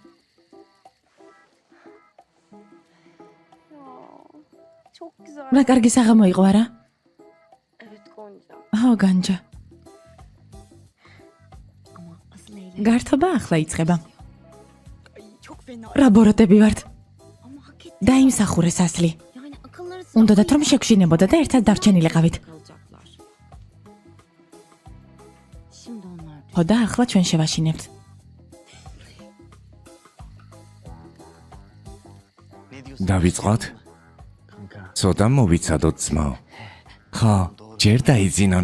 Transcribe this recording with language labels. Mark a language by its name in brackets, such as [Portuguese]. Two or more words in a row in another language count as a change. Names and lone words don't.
[Turkish] Çok güzel. [Georgian] რა კარგი საღამო იყო არა? [Turkish] Evet Gonca. [Georgian] ხო, განჯა. [Turkish] Ama asıl eğlenceli. [Georgian] გართობა ახლა იწყება. [Turkish] Ay çok fena. [Georgian] რა ბოროტები ვართ? [Turkish] Ama hak etti. [Georgian] დაიმსახურეს ასლი. [Turkish] Yani akılları sıra [Georgian] უნდათ რომ შეგშინებოდა და ერთად დარჩენილიყავით. [Turkish] kalacaklar. Şimdi onlar [Georgian] ხო და ახლა ჩვენ შევაშინებთ. დავიწყოთ? ცოტა მოვიცადოთ ძმაო. ხო, ჯერ დაიძინონ.